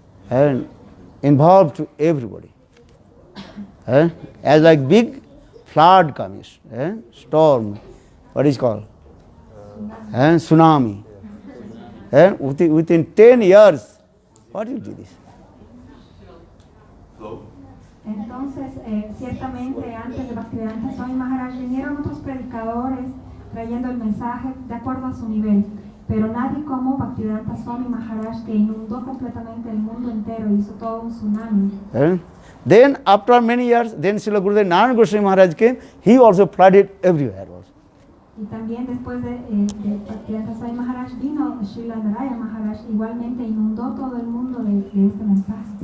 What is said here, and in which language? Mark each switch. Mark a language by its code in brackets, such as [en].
[en] And involved to everybody. As like big flood comes, storm, what is called? Tsunami. Within 10 years, what you do this? [es] Entonces, ciertamente antes de Bhaktivedanta Swami Maharaj vinieron otros predicadores trayendo el mensaje de acuerdo a su nivel, pero nadie como Bhaktivedanta Swami Maharaj que inundó completamente el mundo entero, hizo todo un tsunami. [en] Then after many years, then Srila Gurudev Narayana Goswami Maharaj came, he also flooded everywhere. [es] Y también después de Bhaktivedanta Swami Maharaj vino Srila Narayana Maharaj, igualmente inundó todo el mundo de este mensaje.